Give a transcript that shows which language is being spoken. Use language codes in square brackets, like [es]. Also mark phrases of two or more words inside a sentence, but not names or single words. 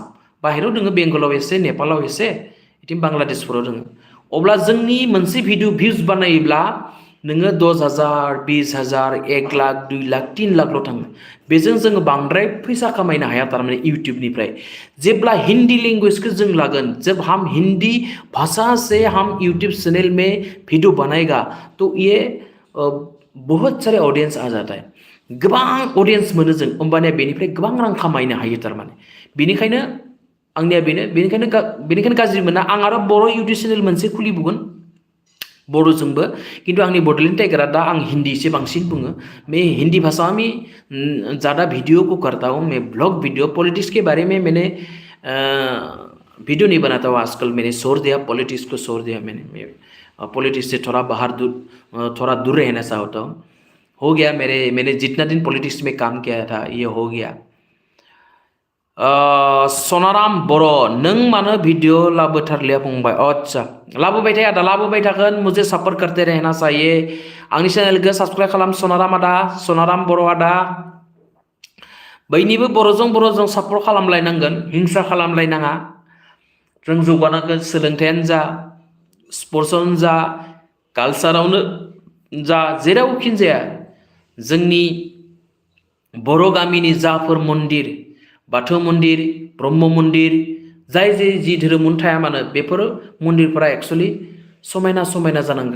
[brx] बाहेराव दङ बेंगलाव एसे, नेपालाव एसे, बिथिं बांलादेशफोराव दङ. अब्ला जोंनि मोनसे [en] video views [brx] बानायोब्ला नोङो 10,000, 20,000, 1 लाख, 2 लाख, 3 लाखल' थाङो. बेजों जोङो बांद्राय फैसा खामायनो हाया थारमाने इउट्यूबनिफ्राय. जेब्ला हिन्दी लैंग्वेज जों लागोन, [hi] जब हम हिंदी भाषा से हम यूट्यूब चैनल में वीडियो बनाएगा तो ये बहुत सारे ऑडियंस आ जाता है. [brx] गोबां ऑडियंस मोनो जों. होमबानिया बेनिफ्राय गोबां रां खामायनो हायो थारमाने. बेनिखायनो आंनिया बेनिखायनो गाज्रि मोना. आं आरो बर' यूट्यूब चैनल मोनसे खुलिबावगोन बड़ोजोंबो. किन्तु आंनि बड'लेण्ड टाइगरा दा आं हिंदी से बांसिन बुङो. [hi] मैं हिंदी भाषा में ज़्यादा वीडियो को करता हूँ. मैं [en] blog video [hi] पॉलिटिक्स के बारे में मैंने वीडियो नहीं बनाता हूँ आजकल. मैंने छोड़ दिया पॉलिटिक्स को, छोड़ दिया मैंने. पॉलिटिक्स से थोड़ा दूर रहना चाहता हूँ. हो गया मैंने जितना दिन पॉलिटिक्स में काम किया था ये हो गया. [brx] सनाराम बर' नों मानो वीडियो लाबोथारलिया फंबाय? अच्छा लाबोबाय थायो आदा, लाबोबाय थागोन. [hi] मुझे सपोर्ट करते रहना चाहिए. [brx] आंनि चैनलखौ सब्सक्राइब खालाम सनाराम आदा, सनाराम बर' आदा. बयनिबो बर'जों सपोर्ट खालामलायनांगोन. हिंसा खालामलायनाङा. जों जौगानांगोन. सोलोंथायानो जा, स्पर्ट्सआवनो जा, कालचारावनो जा, जेरावखि जाया जोंनि बर' गामिनि जाफोर मन्दिर, बाथौ मन्दिर, ब्रह्म मन्दिर, जाय जि धोरोमावनो थाया मानो बेफोर मन्दिरफोरा एक्चुअलि समायना जानांगोन.